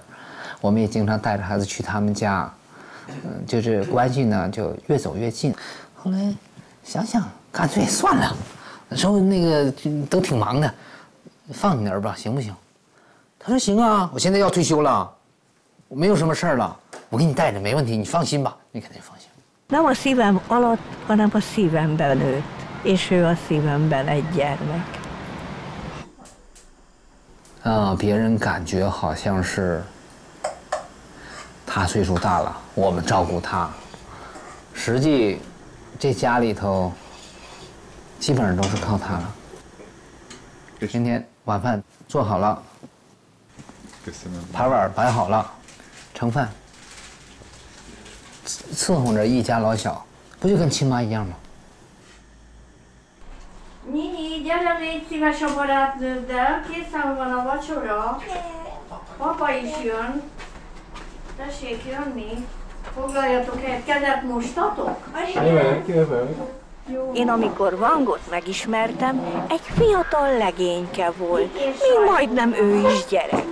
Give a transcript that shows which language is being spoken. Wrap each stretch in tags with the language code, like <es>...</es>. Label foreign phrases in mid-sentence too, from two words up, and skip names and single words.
<zh>我们也经常带着孩子去他们家，就是关系呢就越走越近。后来想想，干脆算了，那时候那个都挺忙的，放你那儿吧，行不行？他说行啊，我现在要退休了，我没有什么事儿了，我给你带着没问题，你放心吧，你肯定放心。</zh> <hu>Nem a szívem alatt, hanem a szívemben nőtt, és ő a szívemben egy gyermek.</hu> <zh>别人感觉好像是他岁数大了，我们照顾他，实际这家里头基本上都是靠他了。今天晚饭做好了，盘碗摆好了，盛饭。伺候着一家老小，不就跟亲妈一样吗？</zh> <hu>Nyinyi, gyere légy szíves a barátnőddel, készen van a vacsora. Papa is jön. Tessék jönni. Foglaljatok helyet, kezet mostatok? Jövök. Én amikor Wangot megismertem, egy fiatal legényke volt, még majdnem ő is gyerek.</hu>